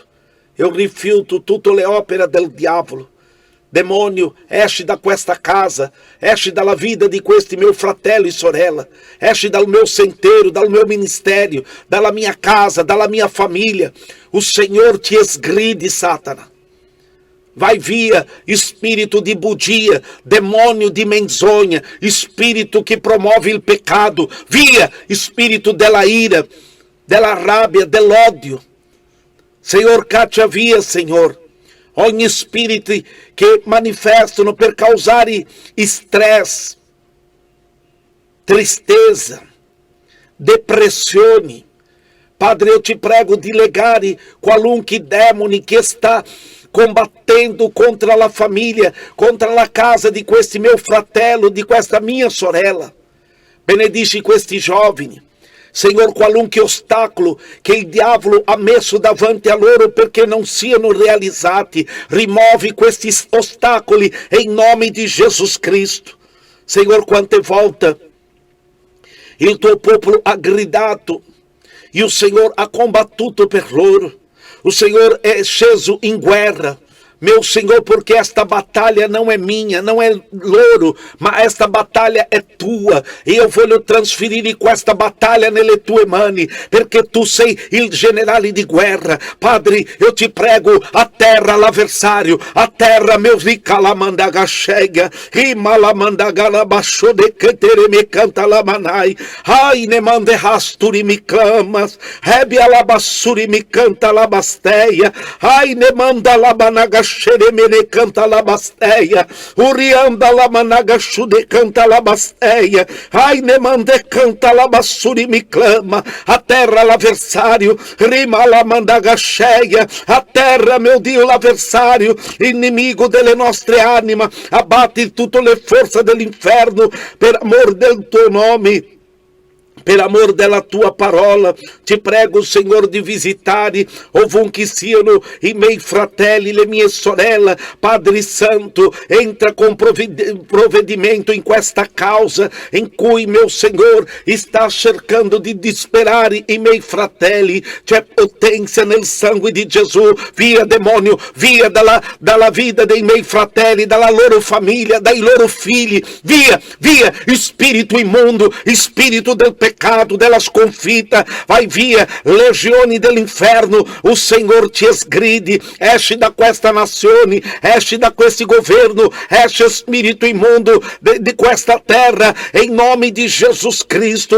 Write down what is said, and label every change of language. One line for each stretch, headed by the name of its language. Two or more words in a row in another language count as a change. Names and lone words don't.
Italian: Eu rifiuto tutte le opere del diavolo. Demônio, esce da questa casa, esce dalla vita di questi miei fratelli e sorella, esce dal mio sentiero, dal mio ministério, dalla mia casa, dalla mia famiglia.
Portuguese: O Senhor
Italian: ti sgridi, Satana.
Portuguese: Vai via, espírito de budia, demônio de menzonha, espírito que promove o pecado, via, espírito
Italian: della ira, della rabbia, dell'odio. Senhor, caccia via, Senhor, ogni spirito che manifestano per causare stress, tristeza, depressione.
Portuguese: Padre, eu te prego de
Italian: legare qualunque demone
Portuguese: que está combatendo contra a família, contra a casa
Italian: di questi
Portuguese: meu
Italian: fratello, di questa mia sorella. Benedici questi giovani. Senhor, qualunque ostacolo che il diavolo ha messo davanti a loro perché non siano realizzati, rimuove questi ostacoli
Portuguese: em nome
Italian: di Jesus Cristo.
Portuguese: Senhor,
Italian: quante volte il tuo popolo ha gridato e
Portuguese: o Senhor
Italian: ha combattuto per loro.
Portuguese: O Senhor
Italian: é sceso
Portuguese: em guerra. Meu Senhor, porque esta batalha não é minha, não é loro, mas esta batalha é tua. E eu vou transferir com esta batalha
Italian: nelle tue mani,
Portuguese: porque
Italian: tu sei il generale di guerra.
Portuguese: Padre, eu te prego, a terra l'avversario, a terra meu rica la mandaga chega, rima la mandaga la baixo de cantere me canta la manai, ai ne mande rasturi me clamas, rebia la bassuri me canta la basteia, ai ne manda la managa xeremene canta la basteia, urianda la managa xude canta la basteia, ai ne mande canta la bassuri me clama, a terra l'avversario, rima la mandaga cheia, a terra meu Dio l'avversario,
Italian: inimigo delle nostre anime, abate tutte le forze dell'inferno per amor del tuo nome. Per amor della tua parola, ti prego, Senhor, di visitare ovunque siano i miei fratelli, le mie sorelle. Padre Santo, entra com provvedimento in questa causa in cui,
Portuguese: meu Senhor, está
Italian: cercando di disperare i miei fratelli. C'è potência nel sangue di Gesù. Via, demônio, via dalla vita dei miei fratelli, dalla loro famiglia, dai loro figli. Via, via, spirito imundo, spirito del pecado, della sconfitta, vai via, legioni dell'inferno, o Senhor ti esgridi, esci da questa nazione, esci da questo governo, esci spirito imundo di questa terra,
Portuguese: em nome
Italian: di Jesus Cristo.